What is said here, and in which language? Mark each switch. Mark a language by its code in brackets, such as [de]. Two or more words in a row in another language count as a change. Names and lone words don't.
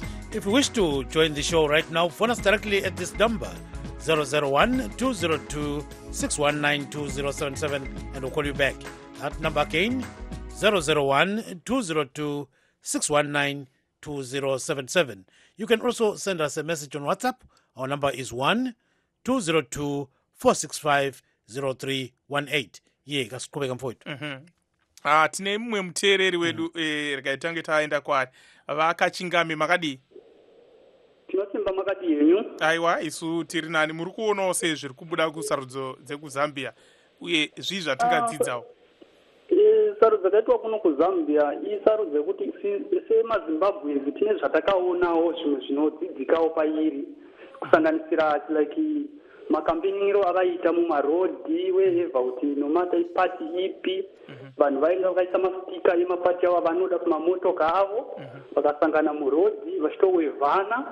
[en] If you wish to join the show right now, phone us directly at this number, 001-202-619-2077, and we'll call you back. That number again, 001-202-619-2077. You can also send us a message on WhatsApp. Our number is 1-202-465-0318. [nd] Ye, kasiqhubeka mfowethu. [sn] Tine mumwe muteereri wedu rekaitange taenda kwaari vakachingami makadii tinosimba makadii yenyu. Aiwa, isu tiri nani. Muri kuonawo sei zviri kubuda kusarudzo dzekuzambia uye zvii zvatingadzidzawo? Sarudzo dzakaitwa kuno kuzambia isarudzo yekuti semazimbabwenzi tine zvatakaonawo zvimwe zvinodzidzikawo pairi, kusanganisira like makampeniro avaita mumarodhi wehevha kuti nomata ipati ipi vanhu vainga vakaisa masitika emapati avo vanoda kumamotoka avo vakasangana murodhi vachitowevhana.